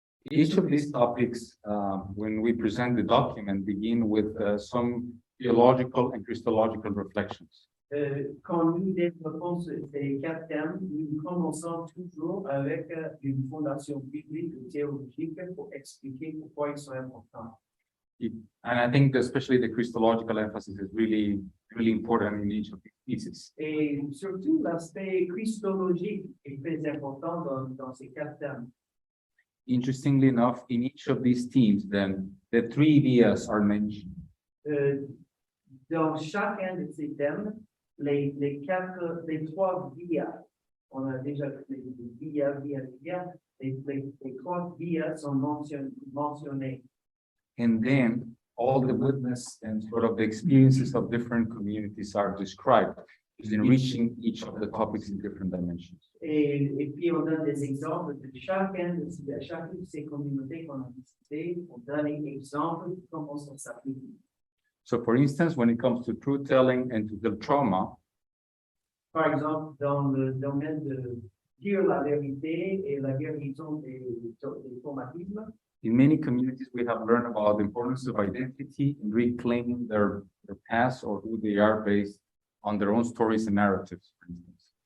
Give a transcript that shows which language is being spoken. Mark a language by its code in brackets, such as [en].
[en] Each of these topics, when we present the document, begin with some theological and Christological reflections. [fr] Quand nous développons ces 4 thèmes, nous commençons toujours avec une fondation biblique ou théologique pour expliquer pourquoi ils sont importants. [en] And I think especially the Christological emphasis is really important in each of these pieces. [fr] Et surtout, l'aspect christologique est très important dans ces 4 thèmes. [en] Interestingly enough, in each of these themes, then the 3 vias are mentioned. [fr] Dans chacun de ces thèmes, les 3 vias, on a déjà les vias, les 3 vias sont mentionnées. [en] And then all the witness and sort of the experiences of different communities are described, enriching each of the topics in different dimensions. [fr] Et puis on donne des exemples de chacune de ces communautés qu'on a visitées. On donne un exemple de comment ça s'applique. [en] So for instance, when it comes to truth telling and to the trauma, [fr] par exemple, dans le domaine de dire la vérité et la guérison des traumatismes, [en] in many communities, we have learned about the importance of identity and reclaiming their past or who they are based on their own stories and narratives, for instance.